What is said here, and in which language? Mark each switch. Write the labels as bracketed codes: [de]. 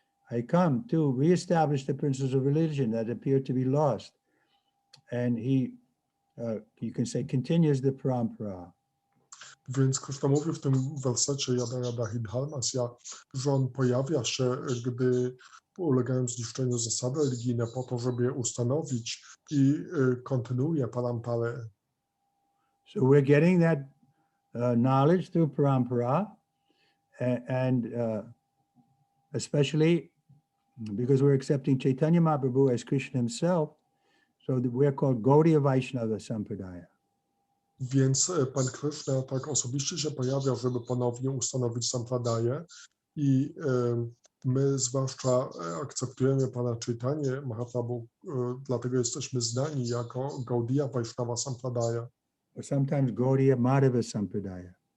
[en] I come to reestablish the principles of religion that appear to be lost. And he, you can say, continues the parampara. [pl] Więc Krishna mówi w tym wersecie Yada yada hi dharmasya, że on pojawia się, gdy ulegają zniszczeniu zasady religijne po to, żeby je ustanowić i kontynuuje paramparę. [en] So we're getting that knowledge through parampara, and especially because we're accepting Chaitanya Mahaprabhu as Krishna himself, so that we're called Gaudiya Vaishnava Sampradaya. [pl] Więc Pan Krishna tak osobiście się pojawia, żeby ponownie ustanowić Sampradaję i my zwłaszcza akceptujemy Pana Chaitanya Mahaprabhu, dlatego jesteśmy znani jako Gaudiya Vaishnava Sampradaya. [en] Or sometimes Gaudiya Madhava Sampradaya.